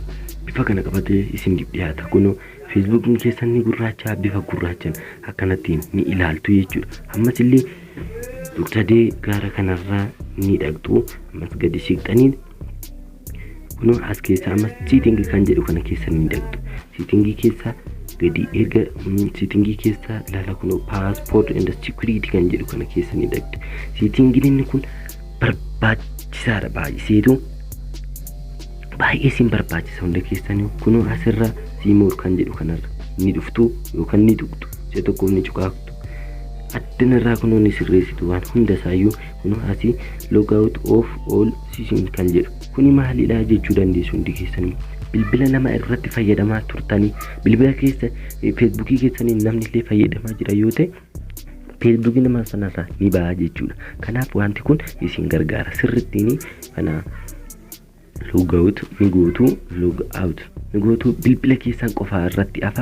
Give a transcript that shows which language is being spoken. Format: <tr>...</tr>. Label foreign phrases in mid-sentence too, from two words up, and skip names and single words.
<om>Bifa kana qabatee isiniif dhiyaata. Kunoo Facebookiin keessan ni gurraacha bifa gurraachaan akkanatti ni ilaaltu jechuudha. Ammas illee tuqsadee gara kanarraa ni dhaqxu. Ammas gadi siqxanii kunoo as keessa ammas setting kan jedhu kana keessa ni dhaqxu. Setting keessa gadi erga setting keessa laala kunoo</om> <en>passport and security</en> <om>kan jedhu kana keessa ni dhaqxu. Setting inni kun barbaachisaadha baay'ee sin barbaachisa hunda keessanii. Kunoo asirra simoor kan jedhu kanarra ni dhuftu yookaan ni tuqtu. Isa tokkoof ni cuqaaftu. Addanarraa kunoo ni sirreessitu waan hunda isaayyuu kunoo asii</om> <en>log out of all sessions</en> <om>kan jedhu. Kuni maalidha jechuu dandeessu hundi keessanii. Bilbila nama irratti fayyadamaa turtanii bilbila keessa feesbuukii keessanii namni illee fayyadamaa jira yoo ta'e feesbuukii nama sanarraa ni ba'a jechuudha. Kanaaf wanti kun isin gargaara sirrittiin kana</om> <en>log out</en> <om>ni gootu</om> <en>log out</en> <om>ni gootu bilbila keessan qofaa irratti afa.</om>